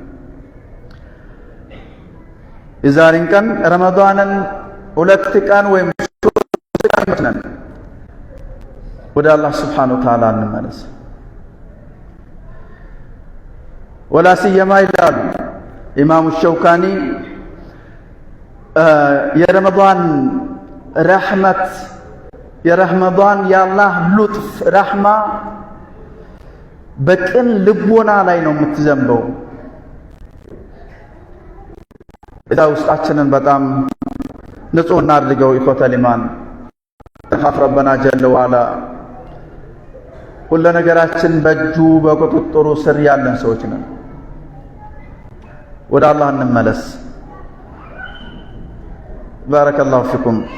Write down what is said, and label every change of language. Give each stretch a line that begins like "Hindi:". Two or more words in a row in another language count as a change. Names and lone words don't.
Amharic: የዛሬን ቀን ረመዳንን 2 ቀን ወይም 3 ቀን ነን። ወደ አላህ
Arabic: سبحانه وتعالى
Amharic: እንመለስ።
Arabic: ولا سيما
Amharic: ይላሉ ኢማሙ ሸውካኒ የረመዳን ረሕመት የረመዳን የአላህ ሉጥፍ ረሕማ በቅን ልቦና ላይ ነው የምትዘንበው። እዛ ውስጣችንን በጣም ንጹህ እናድርገው።
Arabic: إخوة الإيمان نخاف ربنا جل وعلا
Amharic: ሁሉ ነገራችን በእጁ በቁጥጥሩ ስር ያለን ሰዎች ነን። ወደ አላህ እንመለስ።
Arabic: بارك الله فيكم።